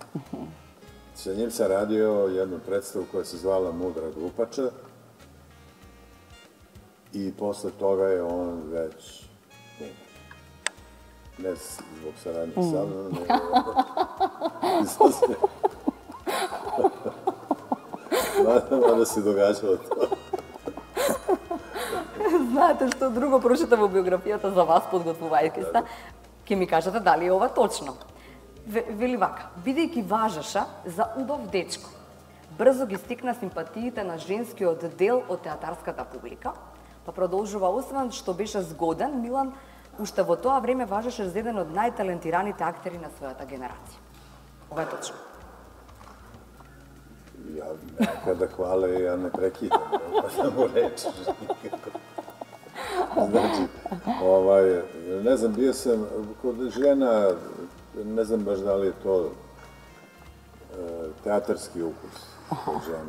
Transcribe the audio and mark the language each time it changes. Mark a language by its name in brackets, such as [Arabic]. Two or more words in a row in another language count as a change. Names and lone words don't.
[Serbian] Sa njim sam radio jednu predstavu koja se zvala Mudra glupača i posle toga je on već ne zbog saradnje sa mnom, nego mada se događalo to. [Macedonian] знаете што друго прочитав во биографијата за вас, подготвувајќи се, ќе ми кажете дали е ова точно. Вели вака, бидејќи важеше за убав дечко, брзо ги стикна симпатиите на женскиот дел од театарската публика, па продолжува освен што беше згоден, Милан уште во тоа време важеше за еден од најталентираните актери на својата генерација. Ова е точно. [Serbian] Ja kada hvale, ja ne prekidam, pa samo rečeš nikako. Znači, ne znam, bio sam kod žena, ne znam baš da li je to teatarski ukus kod žena.